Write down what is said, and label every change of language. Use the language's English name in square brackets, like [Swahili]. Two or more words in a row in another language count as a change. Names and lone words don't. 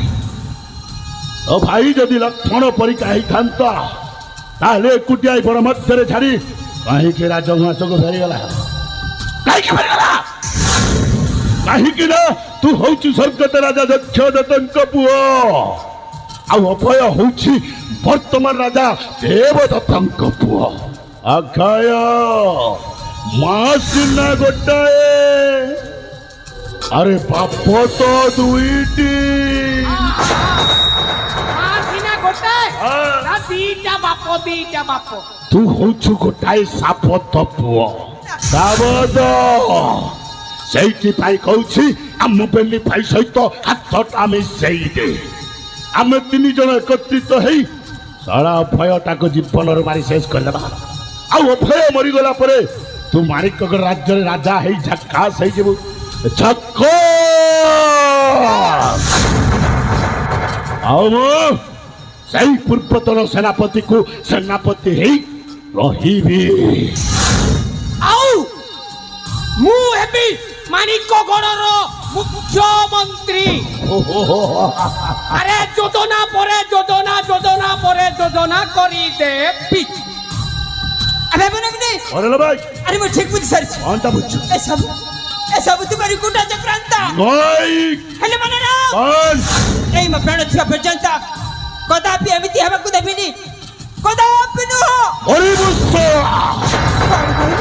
[Odia] ତୋ ଭାଇ ଯଦି ଲକ୍ଷ୍ମଣ ପରିକା ହେଇଥାନ୍ତା ତାହେଲେ ଏକୁଟିଆ ବଣ ମଧ୍ୟରେ ଛାଡ଼ି କାହିଁକି ରାଜଉଆସକୁ ଫେରିଗଲା କାହିଁକି ଫେରିଗଲା କାହିଁକି ନା ତୁ ହଉଛୁ ସ୍ୱର୍ଗତ ରାଜା ଦକ୍ଷଦତ୍ତଙ୍କ ପୁଅ ଆଉ ଅଭୟ ହଉଛି ବର୍ତ୍ତମାନ ରାଜା ଦେବଦତ୍ତଙ୍କ ପୁଅ ଅକ୍ଷୟ ମା ସିନା ଗୋଟାଏ ଆରେ ବାପ ତ ଦୁଇଟି ସିନା ଗୋଟାଏ হ্যাঁ। ନା ଦିଟା ବାପ ତୁ ହଉଛୁ ଗୋଟାଏ ସାବତ ପୁଅ ସାବତ ସେଇଥିପାଇଁ କହୁଛି ଆମ ବେନି ଭାଇ ସହିତ ହାତଟା ମିଶେଇ ଦେ ଆମେ ତିନି ଜଣ ଏକତ୍ରିତ ହେଇ ଶଳା ଅଭୟଟାକୁ ଜୀବନରୁ ମାରି ଶେଷ କରିଦେବା ଆଉ ଅଭୟ ମରିଗଲା ପରେ ତୁ ମାଣିକଗଡ଼ ରାଜ୍ୟରେ ରାଜା ହେଇ ଝାକାସ ହେଇଯିବୁ ଆଉ ମୁଁ ସେଇ ପୂର୍ବତନ ସେନାପତିକୁ ସେନାପତି ହେଇ ରହିବି ଆଉ ମୁଁ ହେବି ମାଣିକଗଡ଼ର ମୁଖ୍ୟମନ୍ତ୍ରୀ ଆରେ ଯୋଜନା ପରେ ଯୋଜନା କରି ଦେ ପିଚ ଆରେ ବନଗ୍ନି ଅରେ ଭାଇ আরে ମୁଁ ଠିକ ବୁଝି ସାରିଛି କଣଟା ବୁଝୁଛୁ ଏସବୁ ତୁମରି ଗୁଣ୍ଡା ଚକ୍ରାନ୍ତ ନଇ ହେଲେ ମନେ ନା କଣ ଏଇ ମୋ ପ୍ରାଣ ଥିବା ପର୍ଯ୍ୟନ୍ତ କଦାପି ଏମିତି ହେବାକୁ ଦେବିନି କଦାପି ନୁହଁ ହରିବୁଷ କଣ କହିଲୁ